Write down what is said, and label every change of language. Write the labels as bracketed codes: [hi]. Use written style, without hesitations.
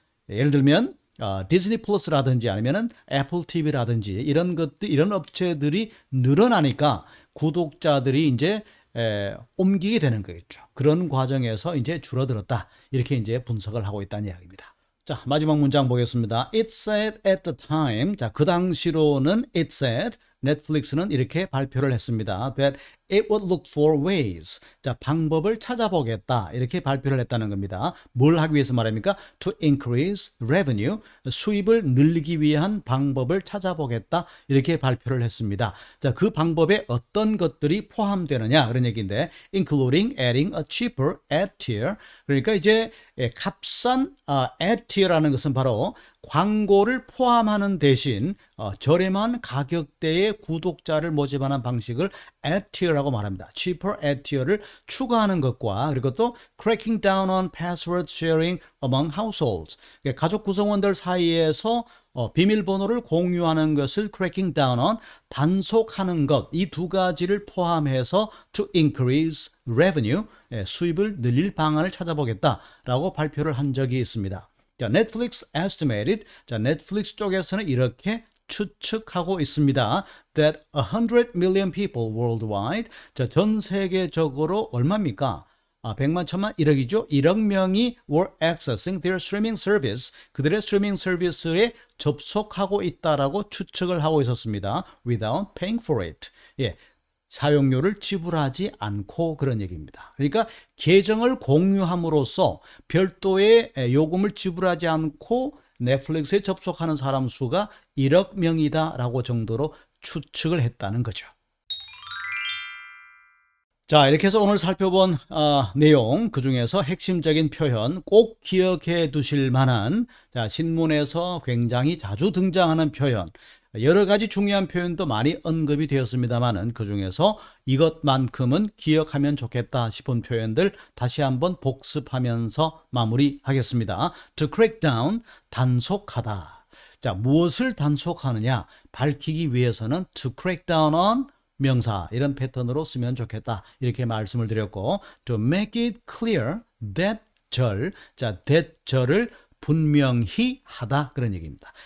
[ko] 예를 들면 디즈니 플러스라든지 아니면은 애플 TV라든지 이런 것들, 이런 업체들이 늘어나니까 구독자들이 이제 옮기게 되는 거겠죠. 그런 과정에서 이제 줄어들었다. 이렇게 이제 분석을 하고 있다는 이야기입니다. 자, 마지막 문장 보겠습니다. [en] It said at the time. [ko] 자, 그 당시로는 [en] it said, [ko] 넷플릭스는 이렇게 발표를 했습니다. [en] That it would look for ways. [ko] 자, 방법을 찾아보겠다. 이렇게 발표를 했다는 겁니다. 뭘 하기 위해서 말합니까? [en] To increase revenue. [ko] 수입을 늘리기 위한 방법을 찾아보겠다. 이렇게 발표를 했습니다. 자, 그 방법에 어떤 것들이 포함되느냐 그런 얘기인데, [en] including adding a cheaper ad tier. [ko] 그러니까 이제 값싼 ad tier라는 것은 바로 광고를 포함하는 대신 저렴한 가격대의 구독자를 모집하는 방식을 ad tier라고 말합니다. [en] cheaper ad tier를 [ko] 추가하는 것과, 그리고 또 [en] cracking down on password sharing among households. [ko] 가족 구성원들 사이에서 비밀번호를 공유하는 것을 [en] cracking down on, [ko] 단속하는 것, 이 두 가지를 포함해서 [en] to increase revenue, [ko] 수입을 늘릴 방안을 찾아보겠다라고 발표를 한 적이 있습니다. [en] 자, Netflix estimated. [ko] 자, 넷플릭스 쪽에서는 이렇게 추측하고 있습니다. [en] That 100 million people worldwide. [ko] 자, 전 세계적으로 얼마입니까? 100만, 1000만, 1억이죠. 1억 명이 [en] were accessing their streaming service. [ko] 그들의 스트리밍 서비스에 접속하고 있다라고 추측을 하고 있었습니다. [en] Without paying for it. 예. [ko] 사용료를 지불하지 않고, 그런 얘기입니다. 그러니까 계정을 공유함으로써 별도의 요금을 지불하지 않고 넷플릭스에 접속하는 사람 수가 1억 명이다라고 정도로 추측을 했다는 거죠. 자, 이렇게 해서 오늘 살펴본 내용, 그중에서 핵심적인 표현, 꼭 기억해 두실 만한, 자, 신문에서 굉장히 자주 등장하는 표현, 여러 가지 중요한 표현도 많이 언급이 되었습니다만은 그중에서 이것만큼은 기억하면 좋겠다 싶은 표현들 다시 한번 복습하면서 마무리하겠습니다. [en] To crack down, [ko] 단속하다. 자, 무엇을 단속하느냐 밝히기 위해서는 [en] to crack down on [ko] 명사, 이런 패턴으로 쓰면 좋겠다. 이렇게 말씀을 드렸고, [en] to make it clear that [ko] 절, 자, that 절을 분명히 하다, 그런 얘기입니다.